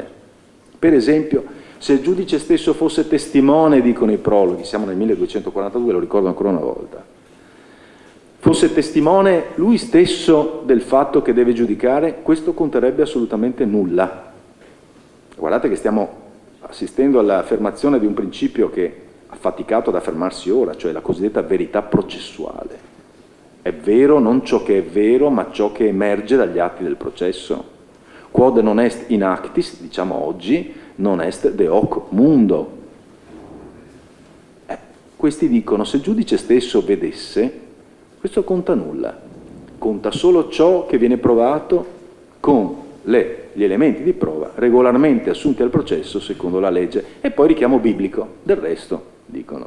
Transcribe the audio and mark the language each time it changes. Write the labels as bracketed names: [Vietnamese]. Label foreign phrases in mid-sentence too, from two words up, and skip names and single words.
[Italian] Per esempio, se il giudice stesso fosse testimone, dicono i prologhi, siamo nel 1242, lo ricordo ancora una volta, fosse testimone lui stesso del fatto che deve giudicare, questo conterebbe assolutamente nulla. Guardate che stiamo assistendo all'affermazione di un principio che ha faticato ad affermarsi ora, cioè la cosiddetta verità processuale. È vero non ciò che è vero, ma ciò che emerge dagli atti del processo. [Latin] Quod non est in actis, [Italian] diciamo oggi, [Latin] non est de hoc mundo. [Italian] Questi dicono, se il giudice stesso vedesse, questo conta nulla, conta solo ciò che viene provato con gli elementi di prova regolarmente assunti al processo secondo la legge, e poi richiamo biblico, del resto, dicono.